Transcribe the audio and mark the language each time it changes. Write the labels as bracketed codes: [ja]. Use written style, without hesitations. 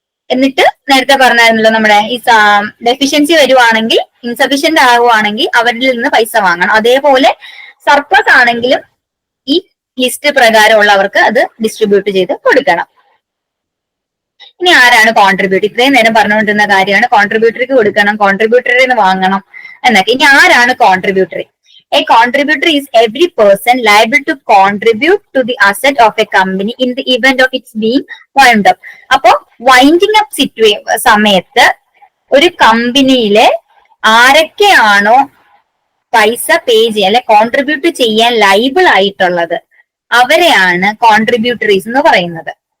[ml] എന്നിട്ട് നേരത്തെ പറഞ്ഞായിരുന്നല്ലോ, നമ്മുടെ ഈ ഡെഫിഷ്യൻസി വരുവാണെങ്കിൽ, ഇൻസഫിഷ്യന്റ് ആവുകയാണെങ്കിൽ അവരിൽ നിന്ന് പൈസ വാങ്ങണം. അതേപോലെ സർപ്ലസ് ആണെങ്കിലും ഈ ലിസ്റ്റ് പ്രകാരമുള്ളവർക്ക് അത് ഡിസ്ട്രിബ്യൂട്ട് ചെയ്ത് കൊടുക്കണം. ഇനി ആരാണ് കോൺട്രിബ്യൂട്ടർ? ഇത്രയും നേരം പറഞ്ഞുകൊണ്ടിരുന്ന കാര്യമാണ്. കോൺട്രിബ്യൂട്ടറിക്ക് കൊടുക്കണം, കോൺട്രിബ്യൂട്ടറിൽ നിന്ന് വാങ്ങണം എന്നൊക്കെ. ഇനി ആരാണ് contributory? [en] A contributor is every person liable to contribute to the asset of a company in the event of its being wound up. [ml] അപ്പോ വൈൻഡിങ് അപ്പ് സമയത്ത് ഒരു കമ്പനിയിലെ ആരൊക്കെയാണോ പൈസ പേ ചെയ്യാൻ അല്ലെ കോൺട്രിബ്യൂട്ട് ചെയ്യാൻ ലൈബിൾ ആയിട്ടുള്ളത് അവരെയാണ് കോൺട്രിബ്യൂട്ടറീസ് എന്ന് പറയുന്നത്.